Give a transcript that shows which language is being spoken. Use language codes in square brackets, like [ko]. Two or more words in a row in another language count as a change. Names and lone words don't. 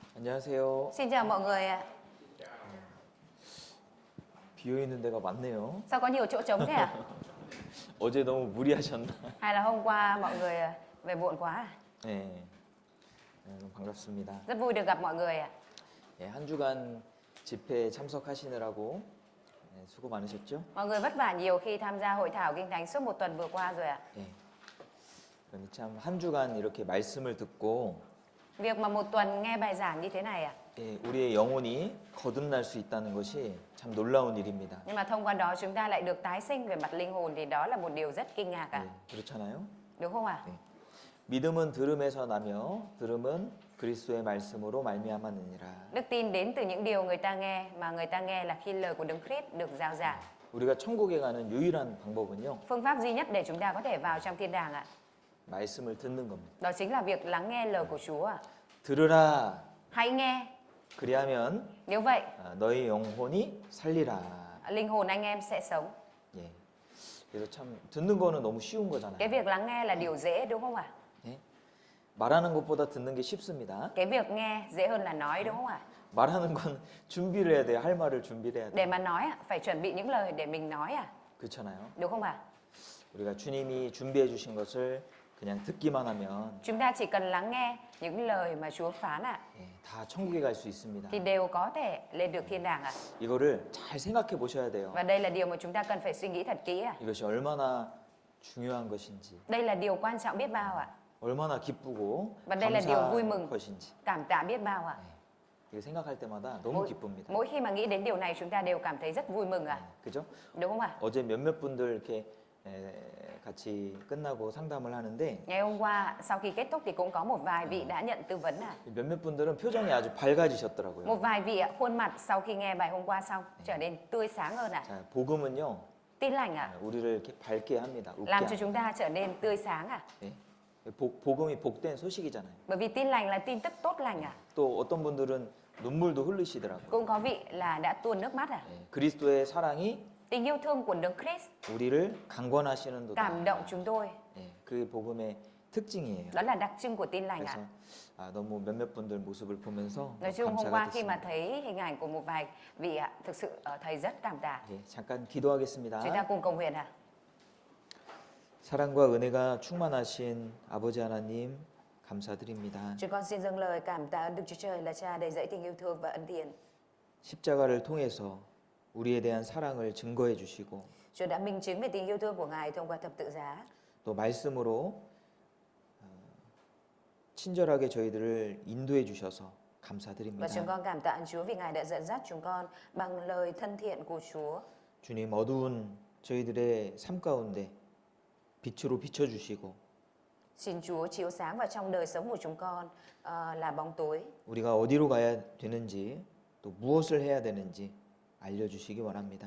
[ko] 안녕하세요. [vi] Xin chào mọi người ạ. [ko] 비어있는 데가 많네요. [vi] Sao có nhiều chỗ trống thế ạ? [ko] 어제 너무 무리하셨나? [vi] Hay là hôm qua mọi người về muộn quá à? [ko] 네. 너무 반갑습니다. [vi] Rất vui được gặp mọi người ạ. [ko] 네, 한 주간 집회에 참석하시느라고 수고 많으셨죠? [vi] Mọi người vất vả nhiều khi tham gia hội thảo Kinh Thánh suốt một tuần vừa qua rồi ạ. [ko] 네. 그런데 참 한 주간 이렇게 말씀을 듣고 [vi] Việc mà một tuần nghe bài giảng như thế này ạ. [ko] 우리의 영혼이 거듭날 수 있다는 것이 참 놀라운 일입니다. [vi] Nhưng mà thông qua đó chúng ta lại được tái sinh về mặt linh hồn thì đó là một điều rất kinh ngạc ạ. [ko] 그렇잖아요. [vi] Đúng không ạ? [ko] 네. 믿음은 들음에서 나며 들음은 그리스도의 말씀으로 말미암았느니라. [vi] Đức tin đến từ những điều người ta nghe, mà người ta nghe là khi lời của Đấng Christ được rao giảng. [ko] 우리가 천국에 가는 유일한 방법은요. [vi] Phương pháp duy nhất để chúng ta có thể vào trong thiên đàng ạ. [ko] 말씀을 듣는 겁니다. [vi] Đó chính là việc lắng nghe lời của Chúa ạ. [ko] 들으라. [vi] Hãy nghe. [ko] 그리하면 [vi] Nếu vậy, [ko] 너희 영혼이 살리라. [vi] linh hồn anh em sẽ sống. [ko] 예. 그래서 참 듣는 거는 너무 쉬운 거잖아요. [vi] Cái việc lắng nghe là điều dễ đúng không ạ? [ko] 예? 말하는 것보다 듣는 게 쉽습니다. [vi] Cái việc nghe dễ hơn là nói đúng không ạ? [ko] 말하는 건 준비를 해야 돼요. 할 말을 준비를 해야 [vi] Để [ko] 돼요. [vi] mà nói ạ, phải chuẩn bị những lời để mình nói ạ. [ko] 그렇잖아요. [vi] Đúng không ạ? [ko] 우리가 주님이 준비해 주신 것을 그냥 듣기만 하면 [vi] Chúng ta chỉ cần lắng nghe những lời mà Chúa phán ạ, [ko] 다 천국에 갈 수 있습니다. [vi] thì đều có thể lên được thiên đàng ạ. [ko] 이거를 잘 생각해 보셔야 돼요. [vi] Và đây là điều mà chúng ta cần phải suy nghĩ thật kỹ ạ. [ko] 이것이 얼마나 중요한 것인지, [vi] Đây là điều quan trọng biết bao ạ. [ko] 얼마나 기쁘고 [vi] Và đây là điều vui [ko] 감사한 [vi] mừng, [ko] 것인지. [vi] cảm tạ biết bao ạ. [ko] 이거 생각할 때마다 너무 기쁩니다. [vi] Mỗi khi mà nghĩ đến điều này chúng ta đều cảm thấy rất vui mừng ạ. [ko] 그죠? [vi] Đúng không ạ? [ko] 어제 몇몇 분들 이렇게 같이 끝나고 상담을 하는데 [vi] Ngày hôm qua sau khi kết thúc thì cũng có một vài vị đã nhận tư vấn ạ. [ko] 몇몇 분들은 표정이 아주 밝아지셨더라고요. [vi] Một vài vị ạ, khuôn mặt sau khi nghe bài hôm qua xong trở nên tươi sáng hơn ạ. [ko] 자, 복음은요, [vi] Tin lành ạ, [ko] 우리를 이렇게 밝게 합니다. 웃게 [vi] làm cho [ko] 합니다. [vi] chúng ta trở nên tươi sáng ạ. [ko] 예? 복음이 복된 소식이잖아요. [vi] Bởi vì tin lành là tin tức tốt lành ạ. [ko] 또 어떤 분들은 눈물도 흘리시더라고요. [vi] Cũng có vị là đã tuôn nước mắt ạ. [ko] 그리스도의 사랑이 [vi] Tình yêu thương của Đấng Christ [ko] 우리를 강권하시는도다. [vi] cảm động chúng tôi. [ko] 그 복음의 특징이에요. [vi] Đó là đặc trưng của tin lành ạ. [ko] 그래서 너무 몇몇 분들 모습을 보면서 [vi] Nói chung hôm [ko] 감사가 [vi] qua khi mà [ko] 됐습니다. [vi] thấy hình ảnh của một vài vị ạ, thực sự thầy rất cảm tạ. [ko] 잠깐 기도하겠습니다. [vi] Chúng ta cùng cầu nguyện ạ. [ko] 사랑과 은혜가 충만하신 아버지 하나님 감사드립니다. [vi] Chúng con xin dâng lời cảm tạ ơn Đức Chúa Trời là Cha đầy dẫy tình yêu thương và ân điển. [ko] 십자가를 통해서 우리에 대한 사랑을 증거해 주시고 [vi] Chúa đã minh chứng về tình yêu thương của Ngài thông qua thập tự giá. [ko] 또 말씀으로 친절하게 저희들을 인도해 주셔서 [vi] Và [ko] 감사드립니다. [vi] chúng con cảm tạ ơn Chúa vì Ngài đã dẫn dắt chúng con bằng lời thân thiện của Chúa. [ko] 주님 어두운 저희들의 삶 가운데 빛으로 비춰 주시고 [vi] Xin Chúa chiếu sáng vào trong đời sống của chúng con là bóng tối. [ko] 우리가 어디로 가야 되는지 또 무엇을 해야 되는지 알려 주시기 원합니다.